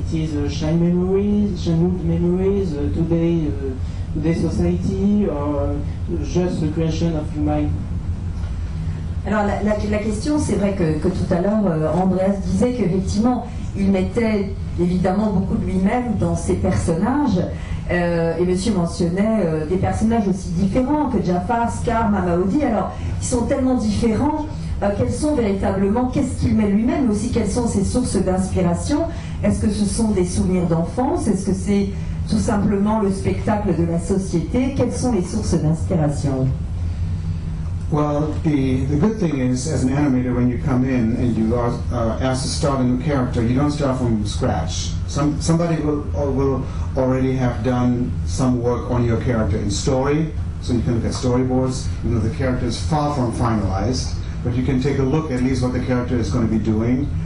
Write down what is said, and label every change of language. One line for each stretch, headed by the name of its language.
English: It is childhood memories, today society, or just the creation of your mind?
French: Alors la question, c'est vrai que tout à l'heure, Andreas disait qu'effectivement, il mettait évidemment beaucoup de lui-même dans ses personnages, et monsieur mentionnait des personnages aussi différents que Jafar, Scar, Mama Odi. Alors, ils sont tellement différents, quels sont véritablement, qu'est-ce qu'il met lui-même, mais aussi quelles sont ses sources d'inspiration? Est-ce que ce sont des souvenirs d'enfance? Est-ce que c'est tout simplement le spectacle de la société? Quelles sont les sources d'inspiration?
English: Well, the good thing is, as an animator, when you come in and you are asked to start a new character, you don't start from scratch. Somebody will already have done some work on your character in story, so you can look at storyboards. You know, the character is far from finalized, but you can take a look at least what the character is going to be doing.